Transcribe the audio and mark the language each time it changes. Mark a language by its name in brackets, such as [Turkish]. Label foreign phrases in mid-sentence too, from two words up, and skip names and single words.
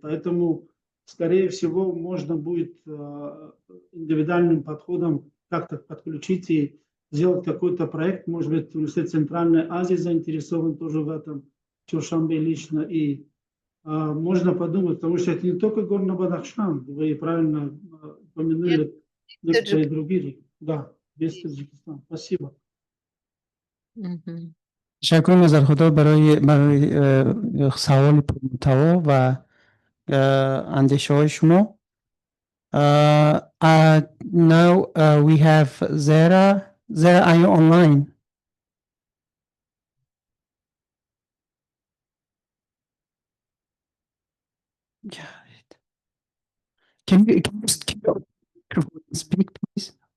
[Russian] Поэтому, скорее всего, можно будет индивидуальным подходом как-то подключить и сделать какой-то проект. Может быть, Университет Центральной Азии заинтересован тоже в этом, Душанбе лично. И можно подумать, потому что это не только Горно-Бадахшан, вы правильно упомянули некоторые другие. Да, без Таджикистана. Спасибо. [Persian] تشکر نظر خدا برای سوال پرمحتوا و اندیشه های شما. [English] Now we have Zara. Zara, are you online? Can you just keep your microphone and speak, please?